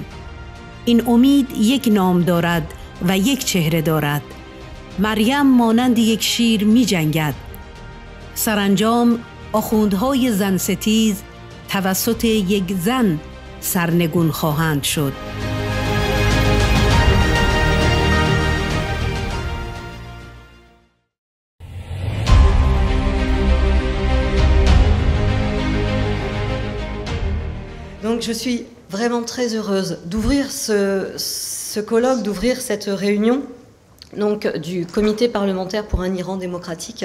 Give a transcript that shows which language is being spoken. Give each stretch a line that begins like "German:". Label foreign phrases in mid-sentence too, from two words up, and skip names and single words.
Persian: این امید یک نام دارد و یک چهره دارد. مریم مانند یک شیر می جنگد. سرانجام آخوندهای زن ستیز توسط یک زن سرنگون خواهند شد.
French: Donc je suis vraiment très heureuse d'ouvrir ce colloque, d'ouvrir cette réunion donc, du comité parlementaire pour un Iran démocratique.